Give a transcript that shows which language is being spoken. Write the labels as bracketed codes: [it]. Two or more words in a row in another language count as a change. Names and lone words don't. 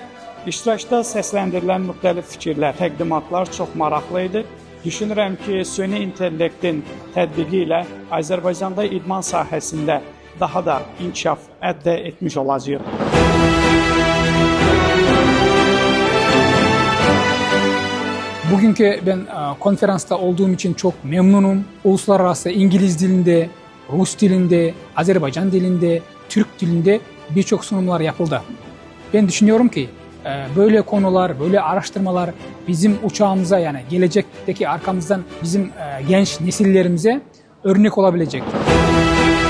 [az] İştirakda səsləndirilən müxtəlif fikirlər, təqdimatlar çox maraqlı idi. Düşünürəm ki, süni intellektin tətbiqi ilə Azərbaycanda idman sahəsində daha da inkişaf əldə etmiş olacağıq. [tr] Bugünkü ben konferansta olduğum için çok memnunum. Uluslararası İngiliz dilinde, Rus dilinde, Azerbaycan dilinde, Türk dilinde birçok sunumlar yapıldı. Ben düşünüyorum ki böyle konular, böyle araştırmalar bizim uçağımıza, yani gelecekteki arkamızdan bizim genç nesillerimize örnek olabilecek.